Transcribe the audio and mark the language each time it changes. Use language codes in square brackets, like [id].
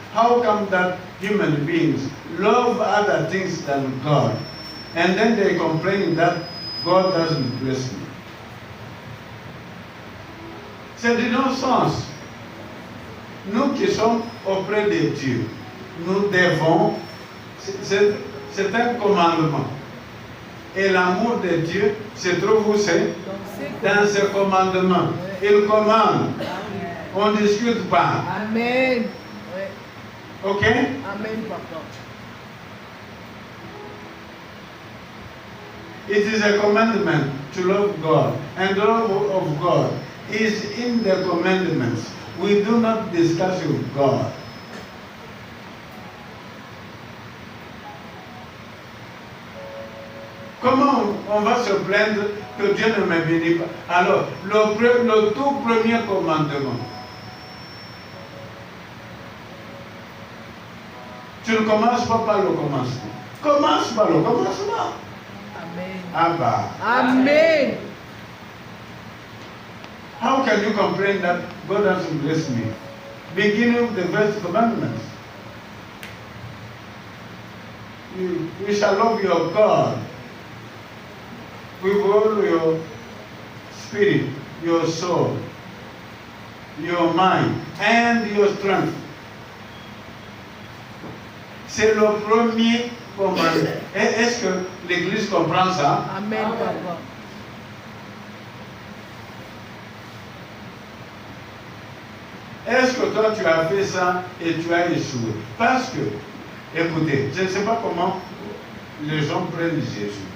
[en] How come that human beings love other things than God? And then they complain that God doesn't bless me. [fr] C'est du non-sens. Nous qui sommes auprès de Dieu, nous devons, c'est un commandement. Et l'amour de Dieu se trouve où c'est? Dans ses commandements. Il commande. On ne discute pas. Amen. Ouais. Ok? Amen, papa. [en] It is a commandment to love God. And the love of God is in the commandments. We do not discuss with God. [fr] Comment on va se plaindre que Dieu ne me bénit pas? Alors, le tout premier commandement. Tu ne commences pas par le commencement. Commence par le commencement. Amen. Ah bah. Amen. [en] How can you complain that God hasn't blessed me? Beginning with the first commandment. You shall love your God with all your spirit, your soul, your mind, and your strength. [fr] C'est le premier commandement. Est-ce que l'Église comprend ça? Amen, papa. Est-ce que toi tu as fait ça et tu as échoué? Parce que, écoutez, je ne sais pas comment les gens prennent Jésus.